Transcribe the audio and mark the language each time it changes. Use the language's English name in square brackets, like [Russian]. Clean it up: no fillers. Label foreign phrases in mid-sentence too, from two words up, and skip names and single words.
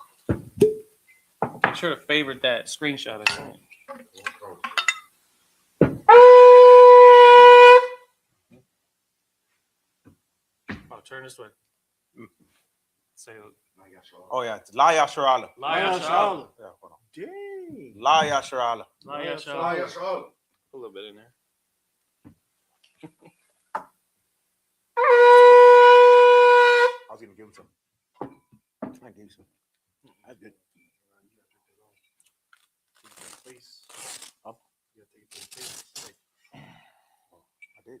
[English] Make sure to favorite that screenshot I sent. Oh, turn this way. Say, Oh yeah, it's [Arabic] La Yasha'Allah. La Yasha'Allah. [English] Yeah, hold on. Dang. [Arabic] La Yasha'Allah. La Yasha'Allah. [English] A little bit in there. I was gonna give him some. I gave you some. That's good. I did.